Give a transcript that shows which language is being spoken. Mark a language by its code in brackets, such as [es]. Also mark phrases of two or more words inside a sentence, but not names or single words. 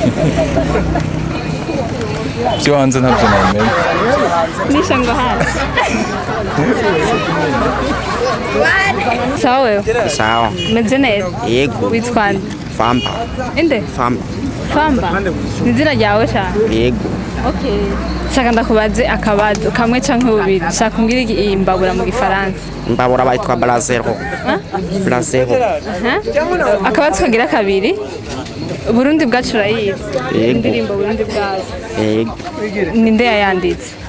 [rn] Byo hanze ntabyo namenye. nisha ngo hasi sawa sawa meze neza yego witwa nde Famba inde Famba famba ni izina ryawe cyane yego okay shaka ndakubaze akabazo kamwe canke bubiri shaka umbwire iyi mbabura mu gifaransa Imbabura bayitwa [fr] Brazero Brazero [rn] akabazo kagira kabiri Burundi bwacu urayizi Yego. indirimbo Burundi bwacu yego ninde yayanditse